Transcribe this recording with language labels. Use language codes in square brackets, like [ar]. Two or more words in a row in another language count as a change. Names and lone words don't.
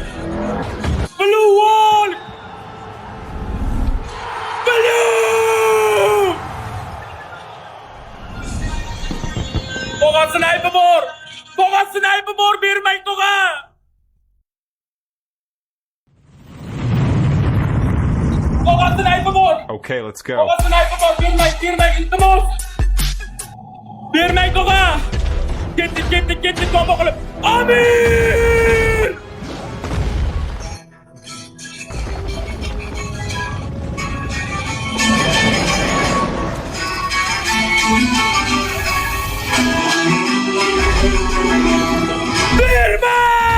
[en] Blue wall! Blue! [uz] To'g'a sniper bor, bermang to'g'a! To'g'a sniper bor! [en] Okay, let's go. [uz] To'g'a sniper bor, bermang iltimos! Bermang to'g'a! [en] Ketdik combo qilib. [uz] Amir! Berma!